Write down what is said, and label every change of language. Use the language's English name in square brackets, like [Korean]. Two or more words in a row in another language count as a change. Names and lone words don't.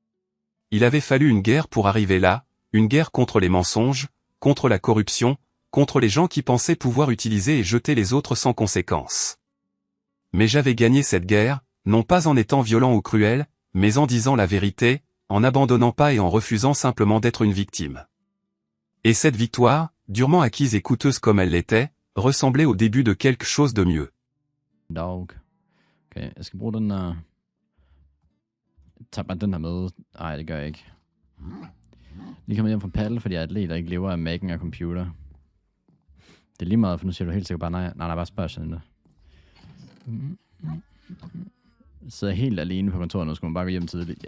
[French] Il avait fallu une guerre pour arriver là, une guerre contre les mensonges, contre la corruption, contre les gens qui pensaient pouvoir utiliser et jeter les autres sans conséquence. Mais j'avais gagné cette guerre, non pas en étant violent ou cruel, mais en disant la vérité, en n'abandonnant pas et en refusant simplement d'être une victime. Et cette victoire, durement acquise et coûteuse comme elle l'était, ressemblait au début de quelque chose de mieux. [Danish] Dog. Okay, jeg skal bruge den der... Jeg tager bare den her med. Nej, det gør jeg ikke. Lige kommet hjem fra paddle, fordi jeg er atlet og ikke lever af Mac'en og computer. Det er lige meget, for nu siger du helt sikkert bare nej. Nej, bare spørg sådan det. Jeg sidder helt alene på kontoret nu, skulle man bare gå hjem tidligt.